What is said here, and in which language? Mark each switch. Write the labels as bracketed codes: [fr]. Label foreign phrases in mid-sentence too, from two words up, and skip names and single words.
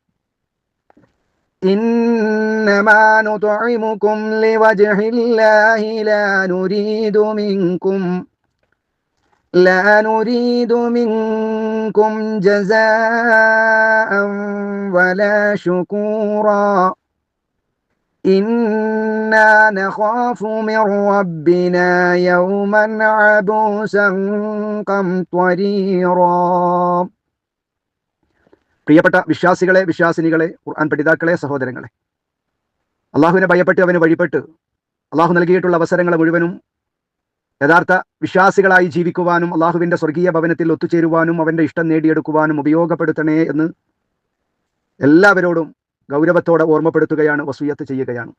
[ar] إنما نطعمكم لوجه الله لا نريد منكم جزاء ولا شكورا إنا نخاف من ربنا يوما عبوسا قمطريرا. [ml] പ്രിയപ്പെട്ട വിശ്വാസികളെ, വിശ്വാസിനികളെ, ഖുർആൻ പഠിതാക്കളെ, സഹോദരങ്ങളെ, അള്ളാഹുവിനെ ഭയപ്പെട്ട് അവന് വഴിപ്പെട്ട് അള്ളാഹു നൽകിയിട്ടുള്ള അവസരങ്ങളെ മുഴുവനും യഥാർത്ഥ വിശ്വാസികളായി ജീവിക്കുവാനും അള്ളാഹുവിൻ്റെ സ്വർഗീയ ഭവനത്തിൽ ഒത്തുചേരുവാനും അവൻ്റെ ഇഷ്ടം നേടിയെടുക്കുവാനും ഉപയോഗപ്പെടുത്തണേ എന്ന് എല്ലാവരോടും ഗൗരവത്തോടെ ഓർമ്മപ്പെടുത്തുകയാണ്, വസിയ്യത്ത് ചെയ്യുകയാണ്.